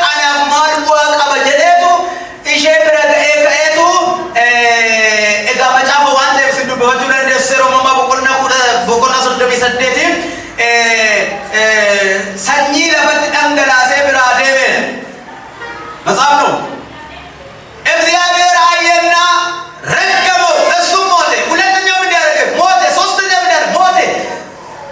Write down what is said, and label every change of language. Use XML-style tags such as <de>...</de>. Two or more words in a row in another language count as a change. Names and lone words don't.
<om>ishee bira ga'ee ka'eetu egaa macaafa waan ta'eef sin dubbifachuu dandeessu yeroo ammaa boqonnaa 38 sanyii lafatti dhangalaasee biraa deeme</om> <am>መጽሐፍ ነው። እግዚአብሔር አየና ረገመው፣ እሱም ሞተ። ሁለተኛው ምን ያደረገ ሞተ። ሶስተኛው ምን ያደረገ ሞተ።</am>